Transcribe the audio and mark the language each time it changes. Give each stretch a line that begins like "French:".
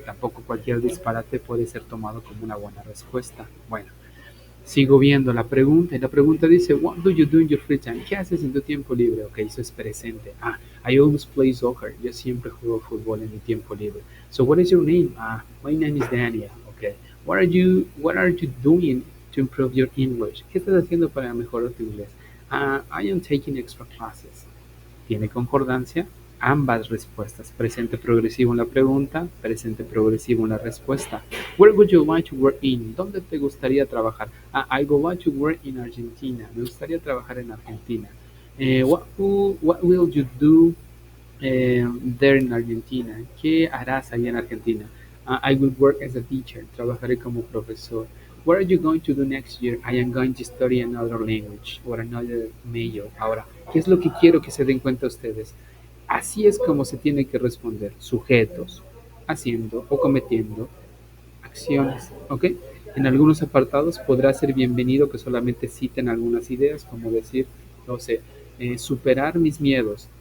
Spanish: Tampoco cualquier disparate puede ser tomado como una buena respuesta. Bueno, sigo viendo la pregunta y la pregunta dice,
English: what do you do in your free time?
Spanish: ¿Qué haces en tu tiempo libre? Ok, eso es presente.
English: I always play soccer.
Spanish: Yo siempre juego fútbol en mi tiempo libre.
English: So what is your name? My name is Daniel. Okay. What are you doing to improve your English?
Spanish: ¿Qué estás haciendo para mejorar tu inglés?
English: I am taking extra classes.
Spanish: ¿Tiene concordancia? Ambas respuestas. Presente progresivo en la pregunta, presente progresivo en la respuesta.
English: Where would you like to work in?
Spanish: ¿Dónde te gustaría trabajar?
English: I would like to work in Argentina.
Spanish: Me gustaría trabajar en Argentina.
English: What will you do there in Argentina?
Spanish: ¿Qué harás ahí en Argentina?
English: I will work as a teacher.
Spanish: Trabajaré como profesor.
English: What are you going to do next year? I am going to study another language or another major.
Spanish: Ahora, ¿qué es lo que quiero que se den cuenta ustedes? Así es como se tiene que responder. Sujetos, haciendo o cometiendo acciones, ¿ok? En algunos apartados podrá ser bienvenido que solamente citen algunas ideas, como decir, no sé, superar mis miedos.